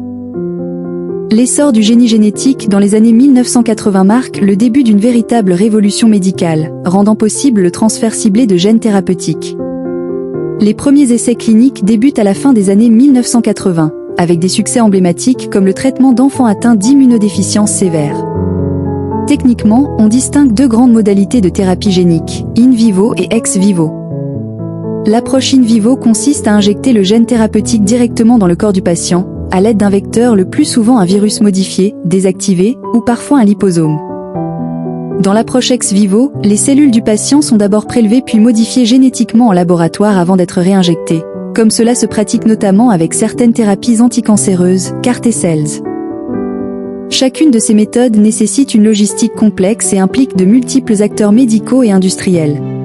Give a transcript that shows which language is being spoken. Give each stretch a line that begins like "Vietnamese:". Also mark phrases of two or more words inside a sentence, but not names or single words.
French: L'essor du génie génétique dans les années 1980 marque le début d'une véritable révolution médicale, rendant possible le transfert ciblé de gènes thérapeutiques. Les premiers essais cliniques débutent à la fin des années 1980, avec des succès emblématiques comme le traitement d'enfants atteints d'immunodéficience sévère. Techniquement, on distingue deux grandes modalités de thérapie génique,
Latin: in vivo
French: et
Latin: ex vivo.
French: L'approche
Latin: in vivo
French: consiste à injecter le gène thérapeutique directement dans le corps du patient, à l'aide d'un vecteur, le plus souvent un virus modifié, désactivé, ou parfois un liposome. Dans l'approche
Latin: ex vivo,
French: les cellules du patient sont d'abord prélevées puis modifiées génétiquement en laboratoire avant d'être réinjectées, comme cela se pratique notamment avec certaines thérapies anticancéreuses,
English: CAR T-cells.
French: Chacune de ces méthodes nécessite une logistique complexe et implique de multiples acteurs médicaux et industriels.